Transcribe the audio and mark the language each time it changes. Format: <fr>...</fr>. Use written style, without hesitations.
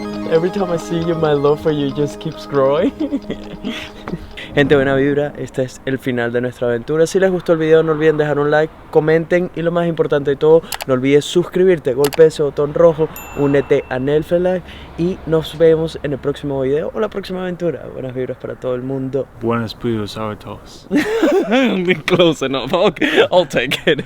<en>Every time I see you, my love for you just keeps growing.</en> <es>Gente, buena vibra, este es el final de nuestra aventura. Si les gustó el video, no olviden dejar un like, comenten y lo más importante de todo, no olvides suscribirte, golpe ese botón rojo, únete a Nelfelife y nos vemos en el próximo video o la próxima aventura. Buenas vibras para todo el mundo. Buenos Aires.</es> <en>Close enough, okay, I'll take it.</en>